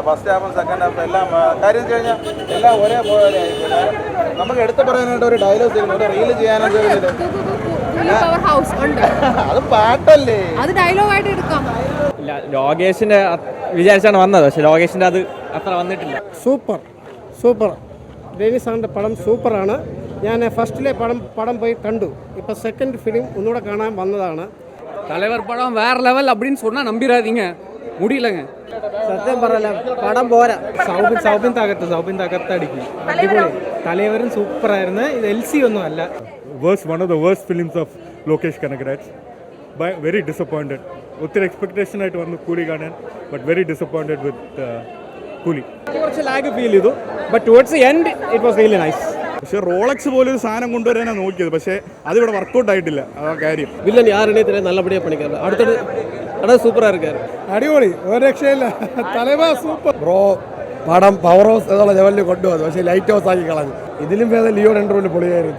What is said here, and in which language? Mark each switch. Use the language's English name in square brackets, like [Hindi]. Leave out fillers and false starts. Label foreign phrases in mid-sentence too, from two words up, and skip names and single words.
[Malayalam] ഫസ്റ്റ് ഹാഫും സെക്കൻഡ് ഹാഫും എല്ലാം കാര്യം വെച്ച് കഴിഞ്ഞാൽ എല്ലാം ഒരേപോലെ നമുക്ക് എടുത്തു പറയാനായിട്ട് ഒരു ഡയലോഗ് ഒരു റീല് ചെയ്യാനായിട്ട് അത് പാട്ടല്ലേ, അത് ഡയലോഗായിട്ട് എടുക്കാം. ലോകേഷിന്റെ വിചാരിച്ചാണ് വന്നത്, പക്ഷെ ലോകേഷിന്റെ അത് അത്ര വന്നിട്ടില്ല. സൂപ്പർ രവി സാറിൻ്റെ പടം സൂപ്പറാണ്. ഞാൻ ഫസ്റ്റിലെ പടം പോയി കണ്ടു. ഇപ്പം [English] second film [Malayalam] ഒന്നുകൂടെ കാണാൻ വന്നതാണ്. [Tamil] தலைவர் படம் வேற லெவல் அப்படின்னு சொன்னா நம்பிராதீங்க, முடியலங்க. [Malayalam] സത്യം പറയല, പടം പോരാ. സൗബിൻ തകർത്തടിക്കും, അടിപൊളി. തലവരും സൂപ്പറായിരുന്നു. ഇത് LC ഒന്നും അല്ല. [English] one of the worst films of Lokesh Kanagaraj. Very disappointed. [Malayalam] ഒത്തിരി എക്സ്പെക്ടേഷൻ ആയിട്ട് വന്നു കൂലി കാണാൻ, [English] but very disappointed with Coolie. [Malayalam] കുറച്ച് [English] lag feel [Malayalam] ചെയ്തു, [English] But towards the end it was really nice. [Malayalam] പക്ഷേ റോളക്സ് പോലൊരു സാധനം കൊണ്ടുവരാനാണ് നോക്കിയത്, പക്ഷേ അതിവിടെ വർക്കൗട്ട് ആയിട്ടില്ല. ആ കാര്യം [Tamil] வில்லன் யாருடெ நல்லபடியா பண்ணிக்கார். அடுத்தது சூப்பரா இருக்கார். [Malayalam] അടിപൊളി, ഒരു രക്ഷയില്ല. തലവ സൂപ്പർ ബ്രോ. പടം പവർ ഹൗസ് എന്നുള്ള ലെവലിൽ കൊണ്ടുവന്നു, പക്ഷേ ലൈറ്റ് ഹൗസ് ആക്കി കളഞ്ഞു. ഇതിലും ഭേദം ലിയോ രണ്ടു പൊളിയായിരുന്നു.